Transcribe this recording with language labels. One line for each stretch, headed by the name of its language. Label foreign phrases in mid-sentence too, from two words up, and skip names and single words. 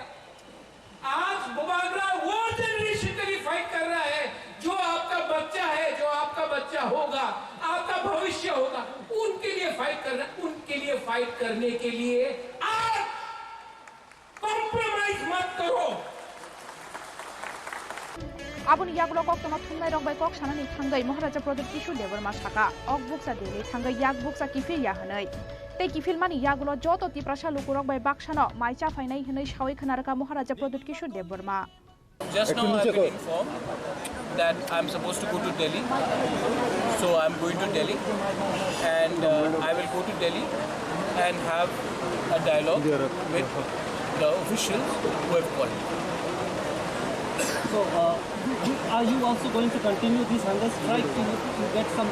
Hindi: आज बुबागरा वो जनरेशन के लिए फाइट कर रहा है जो आपका बच्चा है, जो आपका बच्चा होगा, आपका भविष्य होगा, उनके लिए फाइट कर रहा है। उनके लिए फाइट करने के लिए आज कॉम्प्रोमाइज मत करो।
Kok Borok: आबुन यागलो कक तमा थुंनाय रंबाय कक सानानि थांगै महाराजा प्रदीप किशोर देवबर्मा साका अक बुकसा देले थांगै याग बुकसा किफिल या हनै ते किफिल मानि यागलो जतो तिप्रासा लुकुरक बाय बाक्सानो माइचा फाइनाय हनै सावै खनारका महाराजा प्रदीप किशोर देवबर्मा।
English: Just now I've been informed that I'm supposed to go to Delhi, so I'm going to Delhi, and I will go to Delhi and have a dialogue with the officials who have called me. So, are you also going to continue this hunger strike to get some?